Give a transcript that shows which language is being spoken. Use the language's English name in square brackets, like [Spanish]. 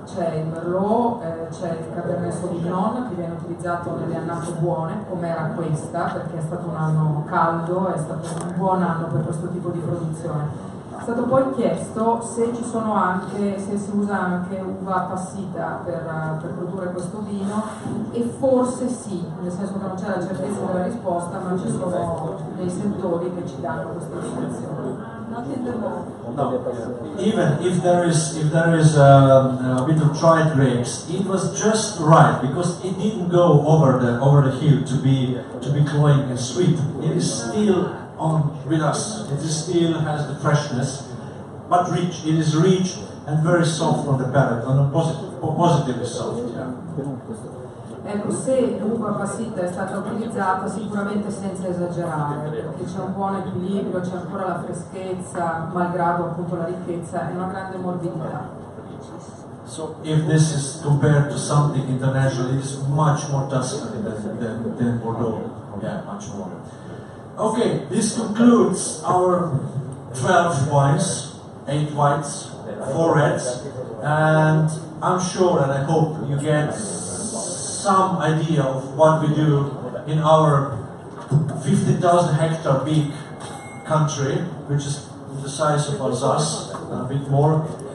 [Italian] C'è il Merlot, c'è il Cabernet Sauvignon che viene utilizzato nelle annate buone, come era questa, perché è stato un anno caldo, è stato un buon anno per questo tipo di produzione. È stato poi chiesto se ci sono anche, se si usa anche uva passita per produrre questo vino e forse sì, nel senso che non c'è la certezza della risposta, ma ci sono dei settori che ci danno questa indicazione. [English] Not in the bowl. No, even if there is a bit of dried grapes, it was just right because it didn't go over the hill to be cloying and sweet. It is still on with us. It is still has the freshness, but rich. It is rich and very soft on the palate, on a positively soft. Yeah. [Italian] Ecco, se l'uva passita è stata utilizzata sicuramente senza esagerare, perché c'è un buon equilibrio, c'è ancora la freschezza, malgrado appunto la ricchezza e una grande morbidità. [English] So if this is compared to something international, it is much more Tuscany than Bordeaux. Yeah, much more. Okay, this concludes our 12 wines, 8 whites, 4 reds, and I'm sure and I hope you get some idea of what we do in our 50,000 hectare big country, which is the size of Alsace, a bit more.